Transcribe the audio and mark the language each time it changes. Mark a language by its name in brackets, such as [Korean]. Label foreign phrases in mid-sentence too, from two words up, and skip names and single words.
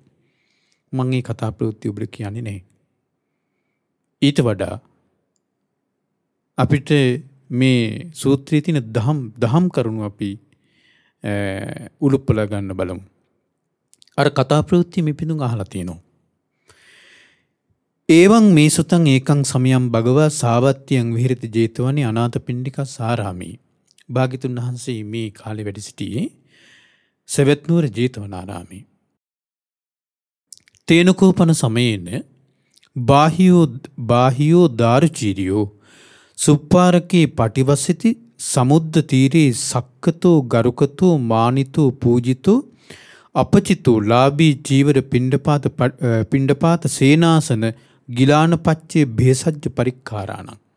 [Sinhala] මම මේ කතා ප්‍රවෘත්තිය ඔබට කියන්නේ නැහැ. ඊට වඩා අපිට මේ සූත්‍රයේ තියෙන දහම් කරුණු අපි උලුප්පලා ගන්න බලමු. අර කතා ප්‍රවෘත්තිය මේ පිටුන් අහලා තියෙනවා. [Pali] ඒවං මේ සුතං ඒකං සමයං භගවා සාවත්තියං විහෙරති ජේතවනේ අනාථපිණ්ඩිකස් ආරාමේ. [Sinhala] භාග්‍යතුන් වහන්සේ මේ කාලේ වැඩ සිටියේ සවැත් නුවර ජේතවනාරාමේ. [Pali] තේනකෝපන සමයේන බාහියෝ දාරුචීරියෝ සුප්පාරකේ පටිවසිති සමුද්ද තීරේ සක්කතෝ ගරුකතෝ මානිතෝ පූජිතෝ අපචිතෝ ලාභී චීවර පිණ්ඩපාත සේනාසන ගිලානපච්චේ භේසජ්ජ පරික්කාරාණං.